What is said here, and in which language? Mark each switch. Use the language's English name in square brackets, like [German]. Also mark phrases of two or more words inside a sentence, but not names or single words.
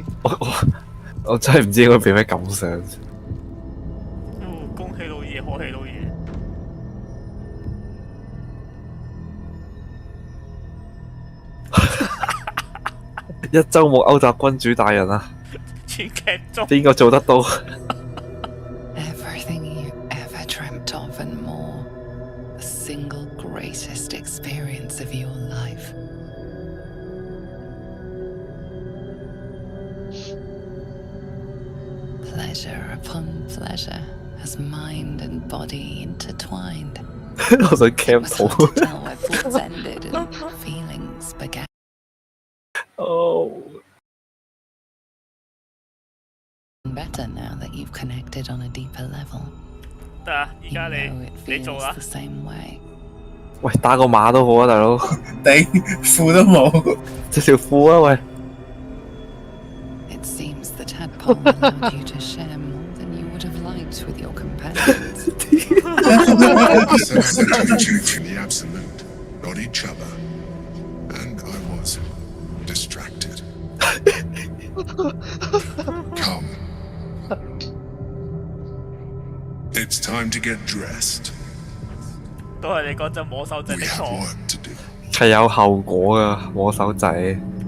[Cantonese] 我真係唔知應該俾咩感想。恭喜老爺，賀喜老爺。一周冇歐達君主大人啊！全劇終。邊個做得到 [English] ？Everything you ever dreamt of and more. The single greatest experience of your life. Pleasure upon pleasure as mind and body intertwined. [Cantonese] 我想 cam 圖。 [English] Tell where thoughts ended and feelings began. Oh. Better now that you've connected on a deeper level. [Cantonese] 得啊，而家你做啦。 [English] The same way. [Cantonese] 喂，打個碼都好啊，大佬。頂褲都冇，着條褲啊，喂。 [English] It seems the tadpole allowed you to share more than you would have liked with your companions. Sense that you achieved from the absolute, not each other. And I was distracted. Come. It's time to get dressed. [Cantonese] 都係你嗰陣摸手仔的錯。係有後果噶，摸手仔。